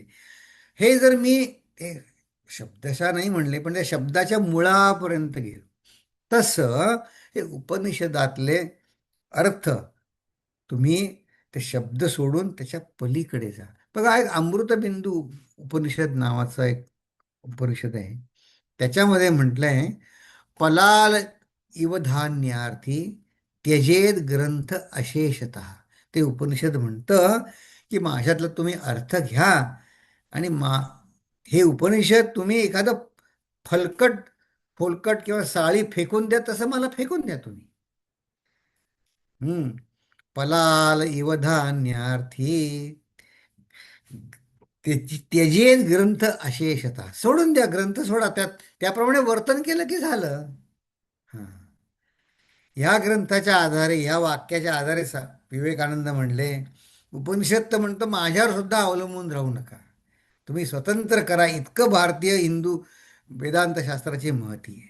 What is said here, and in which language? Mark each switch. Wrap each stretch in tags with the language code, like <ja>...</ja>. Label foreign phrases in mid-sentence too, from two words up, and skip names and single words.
<mr>हे जर मी ते शब्दशः नाही म्हणले, पण त्या शब्दाच्या मुळापर्यंत गेलो, तसं हे उपनिषदातले अर्थ तुम्ही ते शब्द सोडून त्याच्या पलीकडे जा. बघा, एक अमृतबिंदू उपनिषद नावाचं एक उपनिषद आहे. त्याच्यामध्ये म्हटलंय,</mr> <sa>पलाल इव धान्यार्थी त्यजेद ग्रंथ अशेषतः.</sa> <mr>ते उपनिषद म्हणतं की माझ्यातला तुम्ही अर्थ घ्या आणि हे उपनिषद तुम्ही एखादं फलकट फोलकट किंवा साळी फेकून द्या, तसं मला फेकून द्या तुम्ही. हम्म.</mr> <sa>पलाल इव धान्यार्थी त्यजेद ग्रंथ अशेषतः.</sa> <mr>सोडून द्या, ग्रंथ सोडा, त्याप्रमाणे वर्तन केलं की झालं. हां. ह्या ग्रंथाच्या आधारे, या वाक्याच्या आधारे विवेकानंद म्हणले, उपनिषद तर म्हणतं माझ्यावर सुद्धा अवलंबून राहू नका, तुम्ही स्वतंत्र करा. इतकं भारतीय हिंदू वेदांत शास्त्राची महती आहे.</mr>